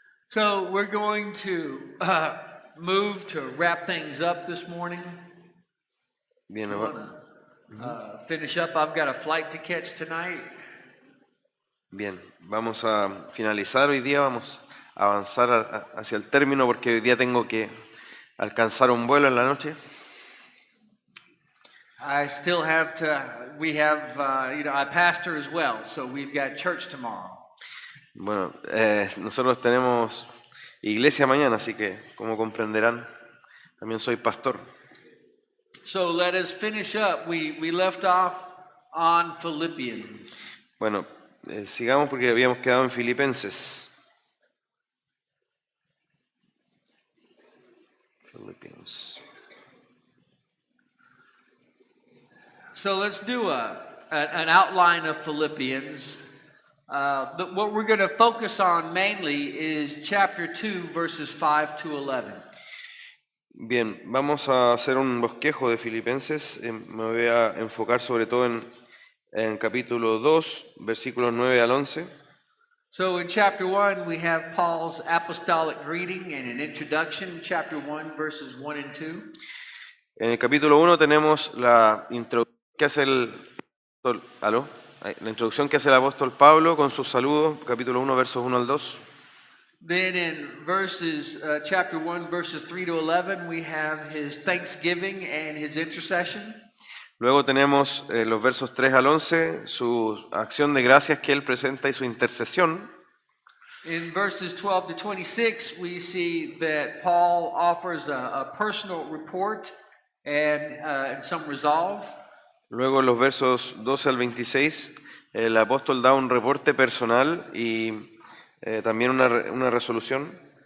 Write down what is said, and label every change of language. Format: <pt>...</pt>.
<en>So we're going to move to wrap things up this morning.</en> <es>Bien,</es> <en>I want to finish up. I've got a flight to catch tonight.</en> <es>bien, vamos a finalizar hoy día, vamos a avanzar hacia el término porque hoy día tengo que alcanzar un vuelo en la noche.</es> <en>I still have to. We have, I pastor as well, so we've got church tomorrow.</en> <es>Bueno, nosotros tenemos iglesia mañana, así que como comprenderán, también soy pastor.</es> <en>So let us finish up. We left off on Philippians.</en> <es>Bueno, sigamos porque habíamos quedado en Filipenses.</es> <en>Philippians. So let's do an outline of Philippians. What we're going to focus on mainly is chapter 2, verses 5 to 11.</en> <es>Bien, vamos a hacer un bosquejo de Filipenses. Me voy a enfocar sobre todo en capítulo 2, versículos 9 al 11.</es> <en>So in chapter 1, we have Paul's apostolic greeting and an introduction, chapter 1, verses 1 and 2.</en> <es>En el capítulo 1 tenemos la introducción que hace la introducción que hace el apóstol Pablo con sus saludos, capítulo 1, versos 1 al 2.</es> <en>Then in chapter 1, verses 3 to 11, we have his thanksgiving and his intercession.</en> <es>Luego tenemos los versos 3 al 11, su acción de gracias que él presenta y su intercesión.</es> <en>In verses 12 to 26, we see that Paul offers a personal report and some resolve.</en> <es>Luego en los versos 12 al 26, el apóstol da un reporte personal y también una resolución.</es>